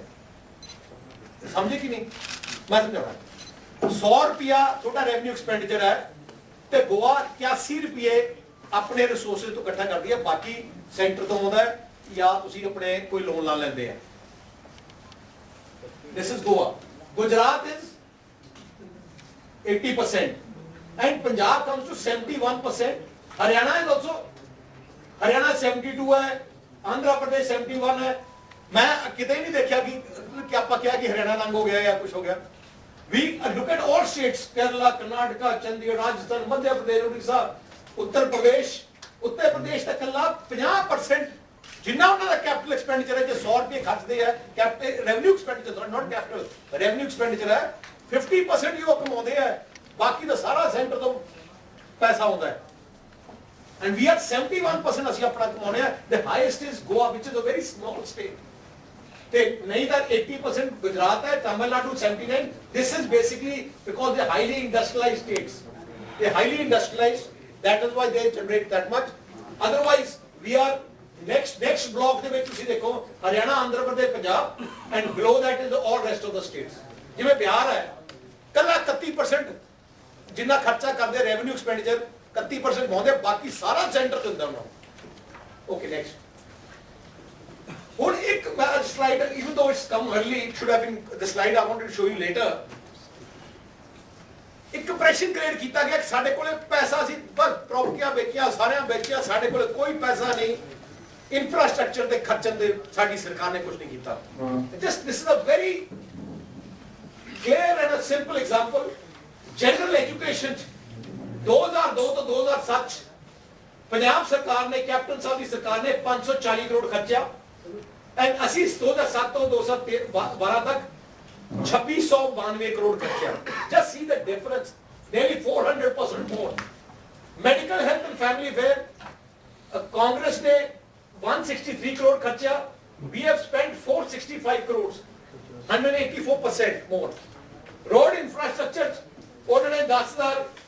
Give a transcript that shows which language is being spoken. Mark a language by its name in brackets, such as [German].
[Punjabi] 81% ਸਮਝੇ ਕਿ ਨਹੀਂ? ਮੈਂ ਸਮਝਾਉਣਾ। 100 ਰੁਪਿਆ ਤੁਹਾਡਾ ਰੈਵਨਿਊ ਐਕਸਪੈਂਡੀਚਰ ਹੈ ਤੇ ਗੋਆ 81 ਰੁਪਏ ਆਪਣੇ ਰਿਸੋਰਸਿਸ ਤੋਂ ਇਕੱਠਾ ਕਰਦੀ ਹੈ, ਬਾਕੀ ਸੈਂਟਰ ਤੋਂ ਆਉਂਦਾ ਹੈ ਜਾਂ ਤੁਸੀਂ ਆਪਣੇ ਕੋਈ ਲੋਨ ਲਾ ਲੈਂਦੇ ਆ। [English] This is Goa. Gujarat is 80% and Punjab comes to 71%. Haryana is also, Haryana 72 है, Andhra Pradesh 71 है। [Hindi] मैं कितने नहीं देखा कि [Punjabi] ਆਪਾਂ ਕਿਹਾ ਕਿ ਹਰਿਆਣਾ ਨੰਗ ਹੋ ਗਿਆ ਜਾਂ ਕੁਝ ਹੋ ਗਿਆ। [English] We look at all states, [Punjabi] Kerala, Karnataka, Chandigarh, Rajasthan, Madhya Pradesh, Odisha, Uttar Pradesh ਦਾ ਕੱਲਾ 50% ਜਿੰਨਾ ਉਹਨਾਂ ਦਾ ਕੈਪੀਟਲ ਐਕਸਪੈਂਡੀਚਰ ਹੈ, ਜੇ 100 ਰੁਪਏ ਖਰਚਦੇ ਆ, ਕੈਪੀਟਲ ਰੈਵਨਿਊ ਐਕਸਪੈਂਡੀਚਰ, ਨਾਟ ਕੈਪੀਟਲ, ਰੈਵਨਿਊ ਐਕਸਪੈਂਡੀਚਰ ਹੈ 50% ਹੀ ਉਹ ਕਮਾਉਂਦੇ ਆ, ਬਾਕੀ ਦਾ ਸਾਰਾ ਸੈਂਟਰ ਤੋਂ ਪੈਸਾ ਆਉਂਦਾ ਹੈ। And we are 71% ਅਸੀਂ ਆਪਣਾ ਕਮਾਉਂਦੇ ਆ। [English] The highest is Goa, which is a very small state. [Punjabi] ਤੇ ਨਹੀਂ ਤਾਂ 80% ਗੁਜਰਾਤ ਹੈ, [English] Tamil Nadu 79. This is basically because they are highly industrialized states. They are highly industrialized. That is why they generate that much. Otherwise, we are next block [Punjabi] ਦੇ ਵਿੱਚ ਤੁਸੀਂ ਦੇਖੋ [English] Haryana, Andhra Pradesh, Punjab, and below that is all rest of the states. [Punjabi] ਜਿਵੇਂ ਬਿਹਾਰ ਹੈ, ਕੱਲਾ 31% ਜਿੰਨਾ ਖਰਚਾ ਕਰਦੇ ਰੈਵਨਿਊ ਐਕਸਪੈਂਡੀਚਰ 31% ਪਾਉਂਦੇ, ਬਾਕੀ ਸਾਰਾ ਸੈਂਟਰ ਦਿੰਦਾ ਉਹਨਾਂ ਨੂੰ। [English] Okay, next. [Punjabi] ਹੁਣ ਇੱਕ slide, [English] even though it's come early, it should have been the slide I wanted to show you later. [Punjabi] ਇੱਕ ਇੰਪ੍ਰੈਸ਼ਨ ਕ੍ਰੀਏਟ ਕੀਤਾ ਗਿਆ ਕਿ ਸਾਡੇ ਕੋਲੇ ਪੈਸਾ ਸੀ, ਬਸ ਪ੍ਰੋਪਰਟੀਆਂ ਵੇਚੀਆਂ, ਸਾਰਿਆਂ ਵੇਚਿਆ, ਸਾਡੇ ਕੋਲੇ ਕੋਈ ਪੈਸਾ ਨਹੀਂ ਇਨਫਰਾਸਟ੍ਰਕਚਰ ਦੇ ਖਰਚਣ ਦੇ, ਸਾਡੀ ਸਰਕਾਰ ਨੇ ਕੁਝ ਨਹੀਂ ਕੀਤਾ। [English] Just this is a very clear and a simple example. [Punjabi] General education 2002 ਤੋਂ 2007 ਪੰਜਾਬ ਸਰਕਾਰ ਨੇ, ਕੈਪਟਨ ਸਾਹਿਬ ਦੀ ਸਰਕਾਰ ਨੇ 540 ਕਰੋੜ ਖਰਚਿਆ, ਐਂਡ ਅਸੀਂ 2007 ਤੋਂ 2012 ਤੱਕ 2692 crore ਖਰਚਿਆ। [English] Just see the difference, nearly 400% more. Medical health and family welfare, [Punjabi] Congress ਨੇ 163 crore ਖਰਚਿਆ, [English] we have spent 465 crores, 184% more. Road infrastructure ਉਹਨਾਂ ਨੇ 10,000